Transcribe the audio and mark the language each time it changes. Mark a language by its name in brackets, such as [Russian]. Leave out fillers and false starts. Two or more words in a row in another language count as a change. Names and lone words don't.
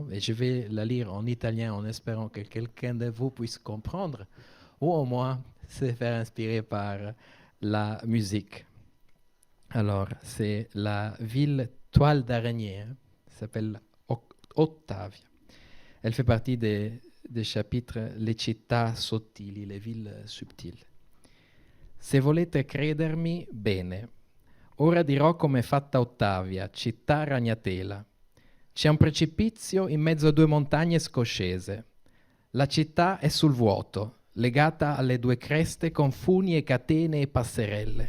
[French] Et je vais la lire en italien en espérant que quelqu'un de vous puisse comprendre ou au moins se faire inspirer par la musique. Alors, c'est la ville toile d'araignée, s'appelle Ottavia. Elle fait partie des chapitres Le città sottili, les villes subtili. [Italian] Se volete credermi, bene. Ora dirò com'è fatta Ottavia, città ragnatela. C'è un precipizio in mezzo a due montagne scoscese. La città è sul vuoto, legata alle due creste con funi e catene e passerelle.